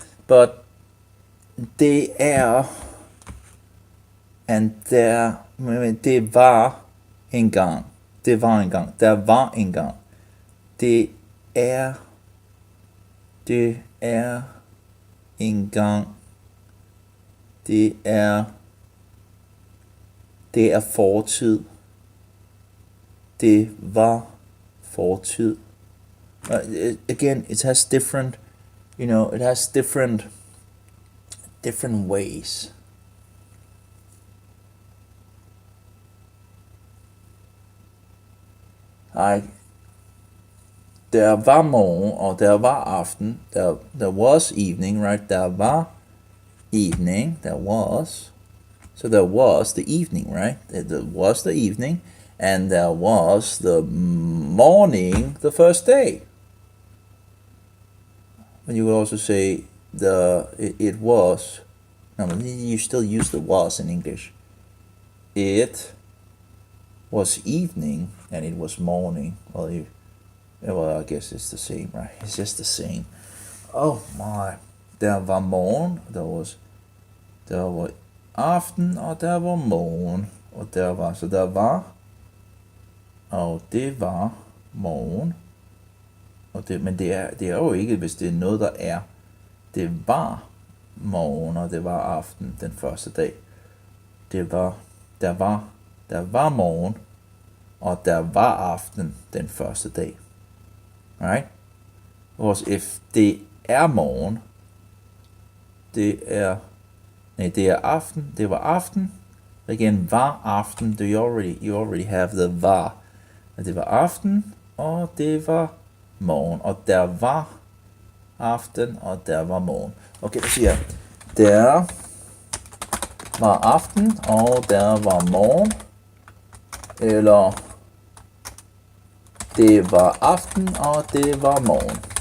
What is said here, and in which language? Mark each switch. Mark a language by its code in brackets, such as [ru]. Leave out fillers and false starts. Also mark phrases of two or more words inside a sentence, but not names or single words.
[da] But det er, and der, det var engang. Det var engang. Der var engang. Det er engang. Det er fortid. Det var fortid. [en] Again, it has different, it has different ways. [da] Der var morgen, og der var aften. [en] There was evening, right? [da] Der var [en] evening. There was. So there was the evening, right? There was the evening, and there was the morning the first day. And you would also say it was. No, you still use the was in English. It was evening and it was morning. Well, I guess it's the same, right? It's just the same. Oh my. [da] Der var morgen. Der var aften, og der var morgen. Og der var, og det var morgen. Men det er jo ikke, hvis det er noget, der er. Det var morgen, og det var aften den første dag. Der var morgen, og der var aften den første dag. [en] Right? Because if [da] det er morgen, det er aften, det var aften. Again, var aften, [en] you already have the var. [da] Det var aften, og det var morgen, og der var aften, og der var morgen. Okay, så siger jeg, der var aften, og der var morgen. Eller det var aften, og det var morgen.